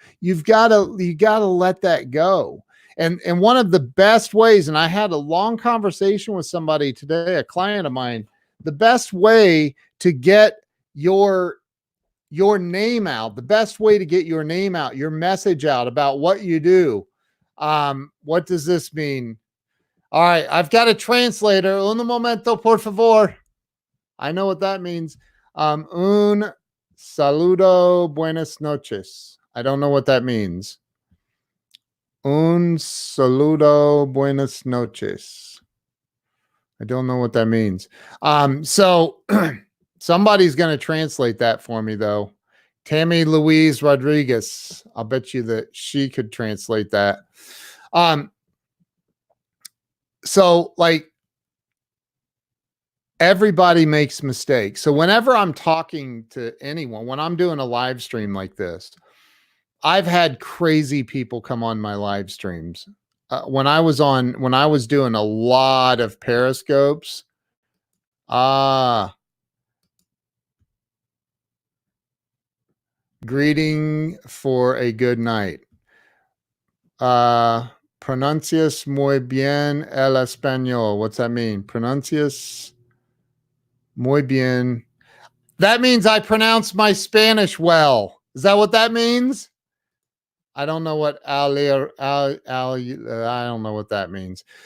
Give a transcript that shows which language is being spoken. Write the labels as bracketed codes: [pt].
[en] You gotta let that go. And one of the best ways, and I had a long conversation with somebody today, a client of mine, the best way to get your name out, the best way to get your name out, your message out about what you do. What does this mean? All right, I've got a translator. [es] Un momento, por favor. [en] I know what that means. [es] Un saludo, buenas noches. [en] I don't know what that means. [es] Un saludo, buenas noches. [en] I don't know what that means. So somebody's going to translate that for me, though. Tammy Louise Rodriguez. I'll bet you that she could translate that. So, like, everybody makes mistakes. So whenever I'm talking to anyone, when I'm doing a live stream like this, I've had crazy people come on my live streams. When I was doing a lot of Periscopes, greeting for a good night. [es] Pronuncias muy bien el español. [en] What's that mean? [es] Pronuncias muy bien. [en] That means I pronounce my Spanish well. Is that what that means? I don't know what I don't know what that means.